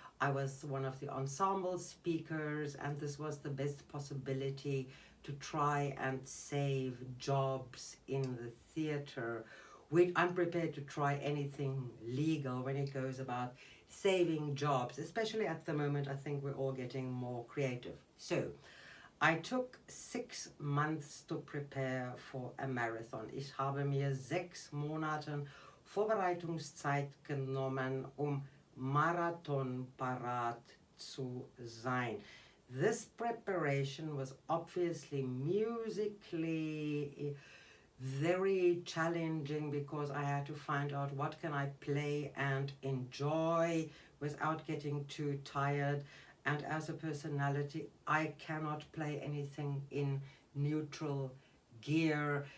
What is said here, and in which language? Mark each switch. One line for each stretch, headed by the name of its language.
English: I was one of the ensemble speakers, and this was the best possibility to try and save jobs in the theater. I'm prepared to try anything legal when it goes about saving jobs, especially at the moment. I think we're all getting more creative. So I took 6 months to prepare for a marathon.
German: Ich habe mir 6 Monate Vorbereitungszeit genommen, Marathon parat zu sein.
English: This preparation was obviously musically very challenging, because I had to find out what can I play and enjoy without getting too tired. And as a personality, I cannot play anything in neutral gear.